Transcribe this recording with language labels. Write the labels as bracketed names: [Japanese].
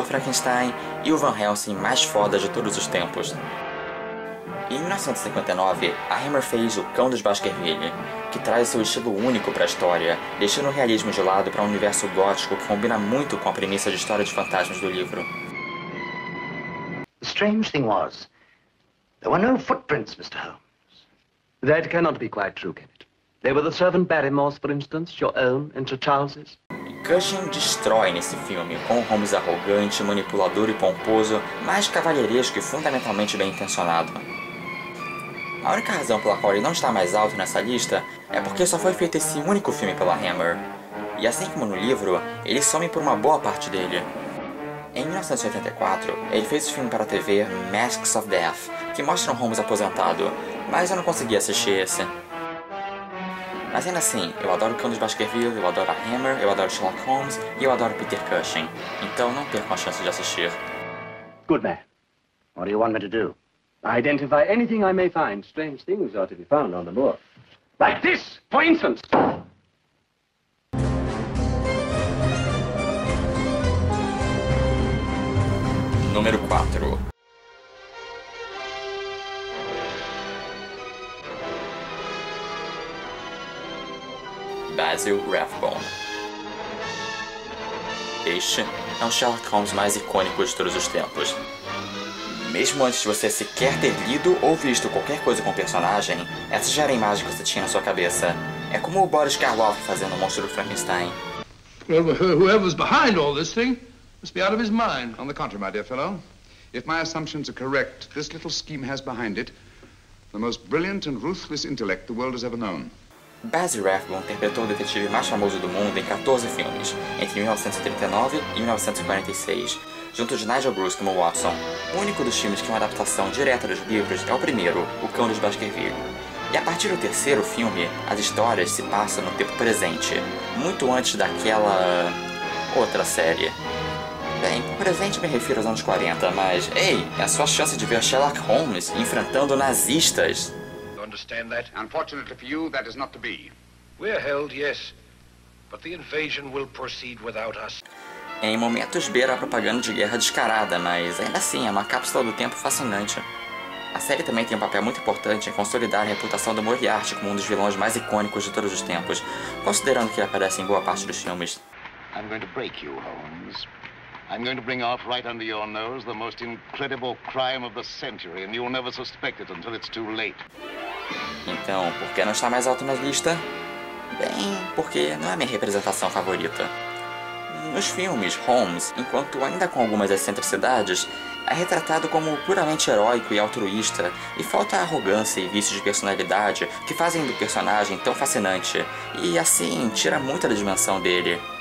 [Portuguese] Frankenstein e o Van Helsing mais foda de todos os tempos. Em 1959, a Hammer fez O Cão dos Baskerville, que traz seu estilo único para a história, deixando o realismo de lado para um universo gótico que combina muito com a premissa de história de fantasmas do livro. [English] The strange thing was, there were no footprints, Mr. Holmes. That cannot be quite true, Kenneth. They were the servant Barrymores, for instance, your own and Sir Charles's. [Portuguese] Cushing destrói nesse filme, com Holmes arrogante, manipulador e pomposo, mas cavalheiresco e fundamentalmente bem intencionado. A única razão pela qual ele não está mais alto nessa lista é porque só foi feito esse único filme pela Hammer. E assim como no livro, ele some por uma boa parte dele. Em 1984, ele fez o filme para a TV Masks of Death, que mostra um Holmes aposentado, mas eu não consegui assistir esse. Mas ainda assim, eu adoro o Cão dos Baskerville, eu adoro a Hammer, eu adoro Sherlock Holmes e eu adoro Peter Cushing. Então não percam a chance de assistir. [English] Good man. What do you want me to do? Identify anything I may find. Strange things are to be found on the moor. Like this, for instance. [Portuguese] Número 4. Basil Rathbone. Este é o Sherlock Holmes mais icônico de todos os tempos. Mesmo antes de você sequer ter lido ou visto qualquer coisa com o personagem, essa já era a imagem que você tinha na sua cabeça. É como o Boris Karloff fazendo o monstro do Frankenstein. [English] Well, whoever's behind all this thing must be out of his mind. On the contrary, my dear fellow, if my assumptions are correct, this little scheme has behind it the most brilliant and ruthless intellect the world has ever known. [Portuguese] Basil Rathbone interpretou o detetive mais famoso do mundo em 14 filmes, entre 1939 e 1946, junto de Nigel Bruce como Watson. O único dos filmes que é uma adaptação direta dos livros é o primeiro, O Cão dos Baskerville. E a partir do terceiro filme, as histórias se passam no tempo presente, muito antes daquela outra série. Bem, por presente me refiro aos anos 40, mas, ei, é a sua chance de ver Sherlock Holmes enfrentando nazistas. [English] You understand that? Unfortunately for you, that is not to be. We're held, yes, but the invasion will proceed without us. [Portuguese] Em momentos beira a propaganda de guerra descarada, mas ainda assim é uma cápsula do tempo fascinante. A série também tem um papel muito importante em consolidar a reputação do Moriarty como um dos vilões mais icônicos de todos os tempos, considerando que ele aparece em boa parte dos filmes. [English] I'm going to break you, Holmes. I'm going to bring off right under your nose the most incredible crime of the century, and you'll never suspect it until it's too late. [Portuguese] Então, por que não está mais alto na lista? Bem, porque não é minha representação favorita. Nos filmes, Holmes, enquanto ainda com algumas excentricidades, é retratado como puramente heróico e altruísta, e falta a arrogância e vícios de personalidade que fazem do personagem tão fascinante, e assim tira muita da dimensão dele.